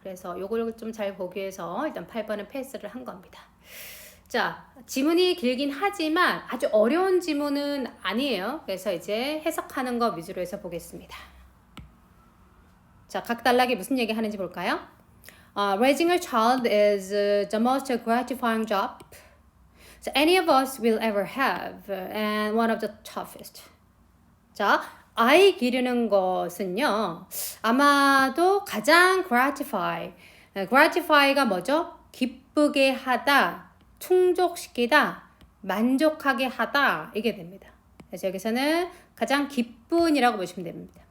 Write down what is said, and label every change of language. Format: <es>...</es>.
<ko>그래서 요걸 좀 잘 보기 위해서 일단 8번은 패스를 한 겁니다. 자 지문이 길긴 하지만 아주 어려운 지문은 아니에요. 그래서 이제 해석하는 거 위주로 해서 보겠습니다. 자 각 단락이 무슨 얘기 하는지 볼까요?</ko> <en>Raising a child is the most gratifying job so any of us will ever have and one of the toughest.</en> <ko>자 아이 기르는 것은요 아마도 가장 gratify가 뭐죠? 기쁘게 하다 충족시키다, 만족하게 하다 이게 됩니다. 그래서 여기서는 가장 기쁜이라고 보시면 됩니다.</ko>